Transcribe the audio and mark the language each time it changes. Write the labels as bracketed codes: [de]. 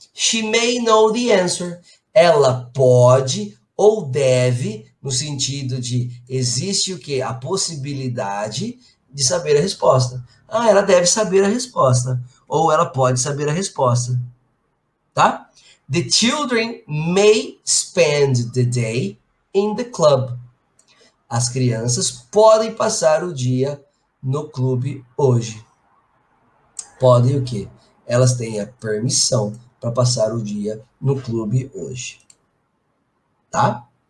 [en] She may know the answer. [pt] Ela pode ou deve, no sentido de existe o quê? A possibilidade de saber a resposta. Ah, ela deve saber a resposta. Ou ela pode saber a resposta. Tá? [en] The children may spend the day in the club. [pt] As crianças podem passar o dia no clube hoje. Podem o quê? Elas têm a permissão para passar o dia no clube hoje. Tá?